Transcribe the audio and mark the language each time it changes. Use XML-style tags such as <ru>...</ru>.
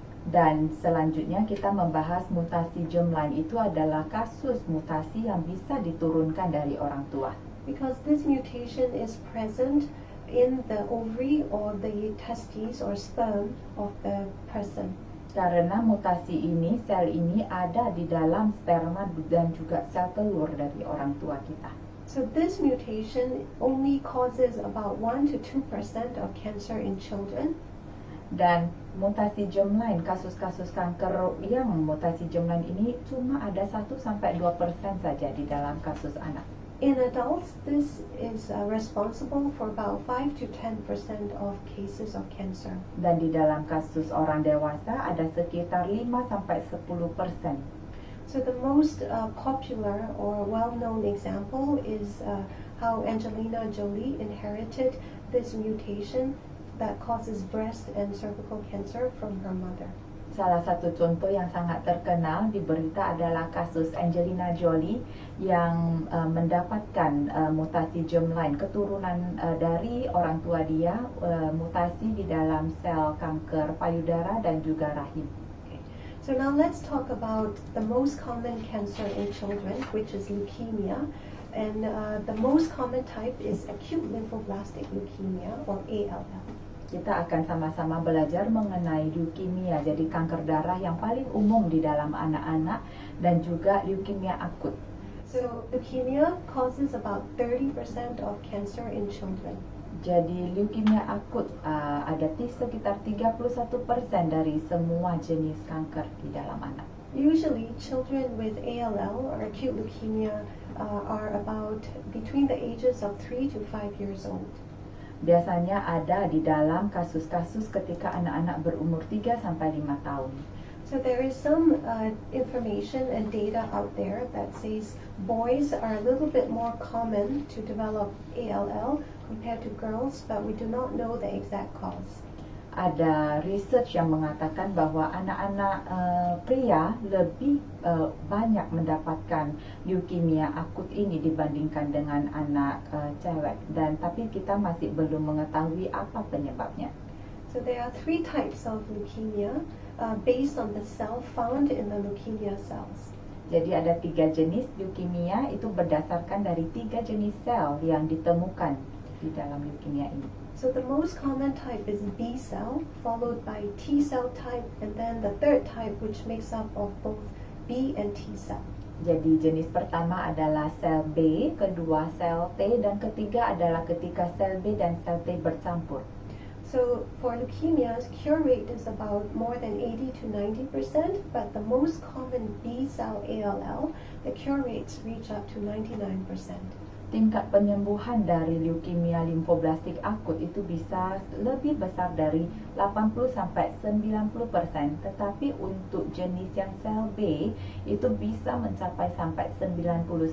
<id>Dan selanjutnya kita membahas mutasi germline itu adalah kasus mutasi yang bisa diturunkan dari orang tua.</id> <en>Because this mutation is present in the ovary or the testes or sperm of the person.</en> <id>Karena mutasi ini, sel ini ada di dalam sperma dan juga sel telur dari orang tua kita.</id> <en>So this mutation only causes about 1 to 2% of cancer in children.</en> <id>Dan mutasi germline, kasus-kasus kanker yang mutasi germline ini cuma ada 1-2% saja di dalam kasus anak.</id> <en>In adults, this is responsible for about 5 to 10% of cases of cancer.</en> <id>Dan di dalam kasus orang dewasa ada sekitar 5-10%.</id> <en>So the most popular or well-known example is how Angelina Jolie inherited this mutation that causes breast and cervical cancer from her mother.</en> <id>Salah satu contoh yang sangat terkenal di berita adalah kasus Angelina Jolie yang mendapatkan mutasi germline, keturunan dari orang tua dia, mutasi di dalam sel kanker payudara dan juga rahim.</id> <en>So now let's talk about the most common cancer in children, which is leukemia. And the most common type is acute lymphoblastic leukemia, or ALL.</en> <id>Kita akan sama-sama belajar mengenai leukemia, jadi kanker darah yang paling umum di dalam anak-anak dan juga leukemia akut.</id> <en>So leukemia causes about 30% of cancer in children.</en> <id>Jadi leukemia akut ada sekitar 31% dari semua jenis kanker di dalam anak.</id> <en>Usually children with ALL or acute leukemia are about between the ages of 3 to 5 years old.</en> <id>Biasanya ada di dalam kasus-kasus ketika anak-anak berumur 3 sampai 5 tahun.</id> <en>So there is some information and data out there that says boys are a little bit more common to develop ALL compared to girls, but we do not know the exact cause.</en> <id>Ada research yang mengatakan bahwa anak-anak pria lebih banyak mendapatkan leukemia akut ini dibandingkan dengan anak cewek, dan tapi kita masih belum mengetahui apa penyebabnya.</id> <en>So there are 3 types of leukemia based on the cell found in the leukemia cells.</en> <id>Jadi ada 3 jenis leukemia, itu berdasarkan dari 3 jenis sel yang ditemukan di dalam leukemia ini.</id> <en>So the most common type is B cell, followed by T cell type, and then the third type which makes up of both B and T cell.</en> <id>Jadi jenis pertama adalah sel B, kedua sel T, dan ketiga adalah ketika sel B dan sel T bercampur.</id> <en>So for leukemias, cure rate is about more than 80 to 90%, but the most common B cell ALL, the cure rates reach up to 99%.</en> <id>Tingkat penyembuhan dari leukemia limfoblastik akut itu bisa lebih besar dari 80 sampai 90%, tetapi untuk jenis yang sel B itu bisa mencapai sampai 99%.</id>